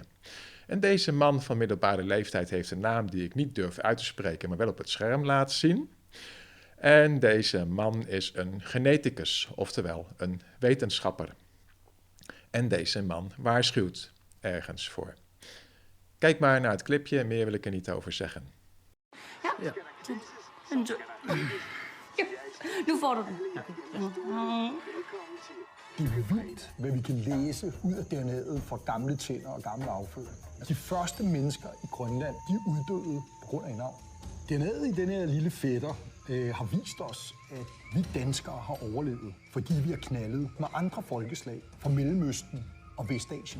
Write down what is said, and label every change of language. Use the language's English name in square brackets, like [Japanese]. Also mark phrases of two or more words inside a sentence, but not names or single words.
[Dutch] En deze man van middelbare leeftijd heeft een naam die ik niet durf uit te spreken, maar wel op het scherm laat zien. En deze man is een geneticus, oftewel een wetenschapper. En deze man waarschuwt ergens voor. Kijk maar naar het clipje, meer wil ik er niet over zeggen. Ja. [Danish] Nu får du den. Det er vildt, hvad vi kan læse ud af DNA'et fra gamle tænder og gammel afføring. De første mennesker i Grønland, de uddøde på grund af en avl. DNA'et i den her lille fætter har vist os, at vi danskere har overlevet, fordi vi har knaldet med andre folkeslag fra Mellemøsten og Vestasien.